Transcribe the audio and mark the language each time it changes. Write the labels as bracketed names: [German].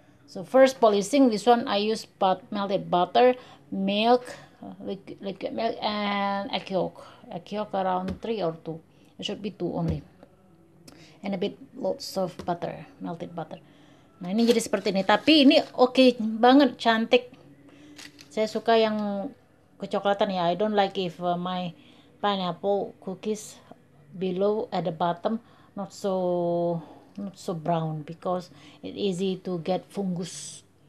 [English] So first polishing, this one I use melted butter, milk, liquid milk, and egg yolk. Egg yolk around 3 or 2. It should be 2 only. And a bit lots of butter, melted butter. [Indonesian] Nah ini jadi seperti ini. Tapi ini oke banget, cantik. Saya suka yang kecoklatan ya. [English] I don't like if my pineapple cookies below at the bottom not so not so brown because it easy to get fungus.